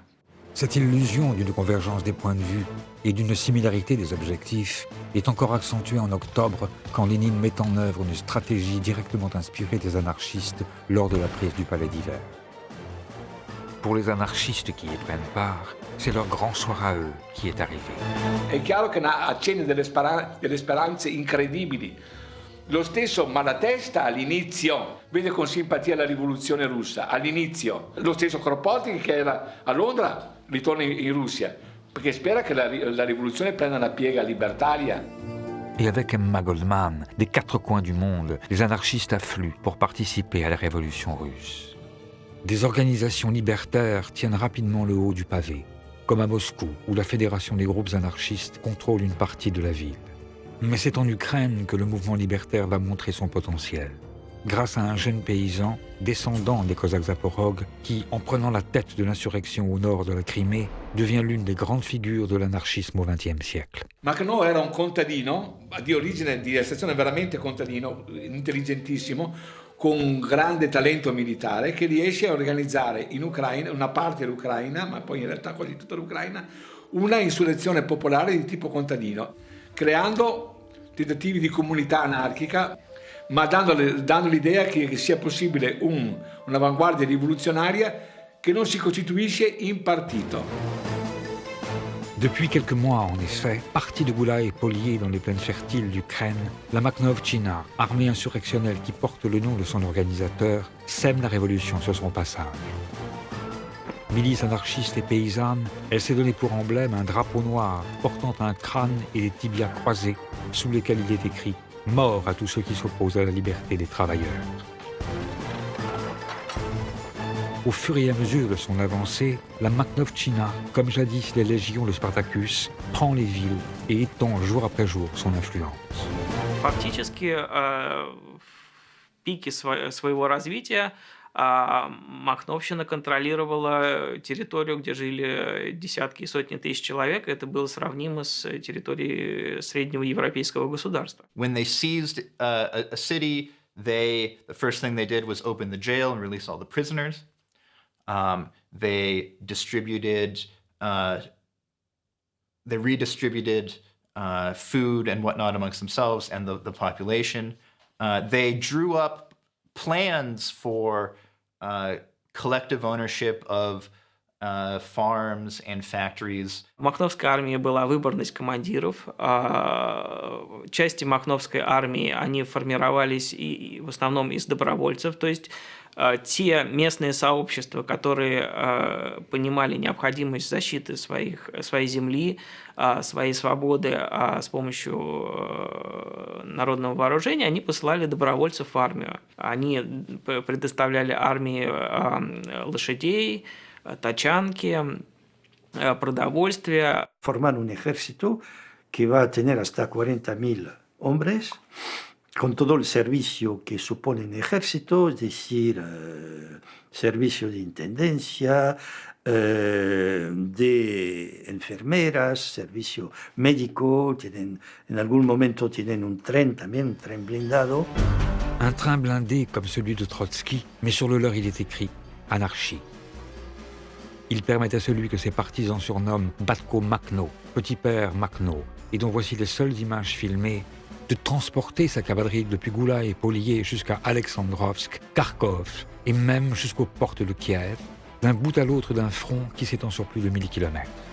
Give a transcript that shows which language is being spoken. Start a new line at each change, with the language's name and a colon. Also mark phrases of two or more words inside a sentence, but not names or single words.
French: Cette illusion d'une convergence des points de vue et d'une similarité des objectifs est encore accentuée en octobre quand Lénine met en œuvre une stratégie directement inspirée des anarchistes lors de la prise du Palais d'Hiver. Pour les anarchistes qui y prennent part, c'est leur grand soir à eux qui est arrivé.
Italian: È chiaro che accende delle speranze incredibili. Lo stesso Malatesta all'inizio vede con simpatia la rivoluzione russa, all'inizio. Lo stesso Kropotkin che era a Londra ritorna in Russia, perché spera che la rivoluzione prenda una piega libertaria.
French: Et avec Emma Goldman, des quatre coins du monde, les anarchistes affluent pour participer à la révolution russe. Des organisations libertaires tiennent rapidement le haut du pavé, comme à Moscou, où la Fédération des groupes anarchistes contrôle une partie de la ville. Mais c'est en Ukraine que le mouvement libertaire va montrer son potentiel, grâce à un jeune paysan, descendant des Cosaques Zaporog, qui, en prenant la tête de l'insurrection au nord de la Crimée, devient l'une des grandes figures de l'anarchisme au XXe siècle.
Italian: Makhno era un contadino, di origine di estrazione veramente contadino, intelligentissimo, con un grande talento militare che riesce a organizzare in Ucraina, una parte dell'Ucraina, ma poi in realtà quasi tutta l'Ucraina, una insurrezione popolare di tipo contadino, creando tentativi di comunità anarchica, ma dando l'idea che sia possibile un'avanguardia rivoluzionaria che non si costituisce in partito.
French: Depuis quelques mois, en effet, partie de Goulaï et Polier dans les plaines fertiles d'Ukraine, la Makhnovtchina, armée insurrectionnelle qui porte le nom de son organisateur, sème la révolution sur son passage. Milice anarchiste et paysanne, elle s'est donnée pour emblème un drapeau noir portant un crâne et des tibias croisés, sous lesquels il est écrit « Mort à tous ceux qui s'opposent à la liberté des travailleurs ». Au fur et à mesure de son avancée, la Makhnovtchina, comme jadis les légions de Spartacus, prend les villes et étend jour après jour son influence.
Russian: Фактически в пике своего развития Махновщина контролировала территорию, где жили десятки и сотни тысяч человек. Это было сравнимо с территорией среднего европейского государства.
English: When they seized a city, the first thing they did was open the jail and release all the prisoners. They redistributed food and whatnot amongst themselves and the population. They drew up plans for collective ownership of farms and factories.
Russian: В Махновской армии была выборность командиров. Части Махновской армии, они формировались и в основном из добровольцев, то есть те местные сообщества, которые понимали необходимость защиты своей земли, своей свободы с помощью народного вооружения, они посылали добровольцев в армию. Они предоставляли армии лошадей, тачанки, продовольствие.
Spanish: Formar un ejército que va a tener hasta 40.000 hombres, con todo el servicio que supone un ejército, es decir, servicio de intendencia, de enfermeras, servicio médico, en algún momento tienen un tren también, un tren blindado.
French: Un train blindé comme celui de Trotsky, mais sur le leur il est écrit « Anarchie ». Il permet à celui que ses partisans surnomment Batko Makhno, petit père Makhno, et dont voici les seules images filmées, de transporter sa cavalerie depuis Goula et Polier jusqu'à Alexandrovsk, Kharkov et même jusqu'aux portes de Kiev, d'un bout à l'autre d'un front qui s'étend sur plus de 1000 kilomètres.